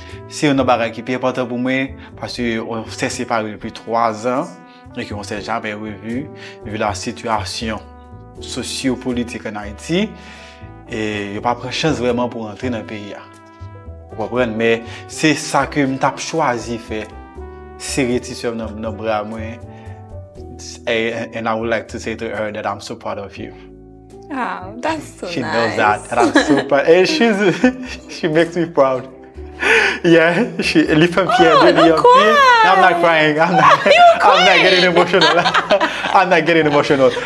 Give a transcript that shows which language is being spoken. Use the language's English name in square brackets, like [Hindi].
[French] C'est un bagage qui est important pour moi, parce qu'on s'est séparés depuis 3 ans, et qu'on ne s'est jamais revu, vu la situation socio-politique en Haïti, et il n'y a pas de chance vraiment pour entrer dans le pays. Vous comprenez? Mais c'est ça que je choisi de faire. Serrer sur nos bras, [English] and I would like to say to her that I'm so proud of you. Oh, that's so She nice. knows that, and I'm so proud. And she makes me proud. Yeah, [French] elle est fière de lui. [English] I'm not crying. I'm not getting emotional. I'm not getting emotional.